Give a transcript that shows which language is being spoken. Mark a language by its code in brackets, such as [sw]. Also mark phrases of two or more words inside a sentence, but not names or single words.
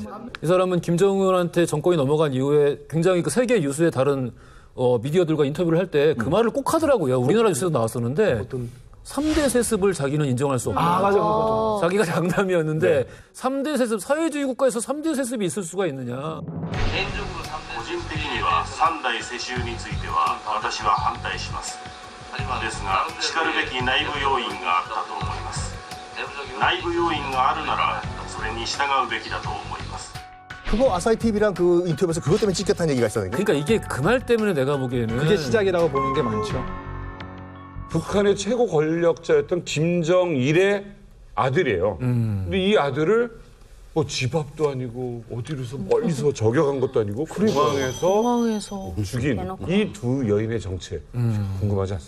[ko] 이 사람은 김정은한테 정권이 넘어간 이후에 굉장히 그 세계 유수의 다른 미디어들과 인터뷰를 할 때 그 말을 꼭 하더라고요. 우리나라 뉴스에도 나왔었는데 3대 세습을 자기는 인정할 수 없다. 맞아. 자기가 장남이었는데 3대 세습, 사회주의 국가에서 3대 세습이 있을 수가 있느냐. [ja] 個人的には3代世襲については私は反対します。ですが、しかるべき内部要因があったと思います。内部要因があるならそれに従うべきだと思います。 [ko] 그거 아사히 TV랑 그 인터뷰에서 그것 때문에 찍혔다는 얘기가 있었는데. 그러니까 이게 그 말 때문에 내가 보기에는 그게 시작이라고 보는 게 많죠. 북한의 최고 권력자였던 김정일의 아들이에요. 근데 이 아들을 뭐 집 앞도 아니고 어디로서 멀리서 저격한 것도 아니고 공항에서 죽인 이 두 여인의 정체 궁금하지 않습니까?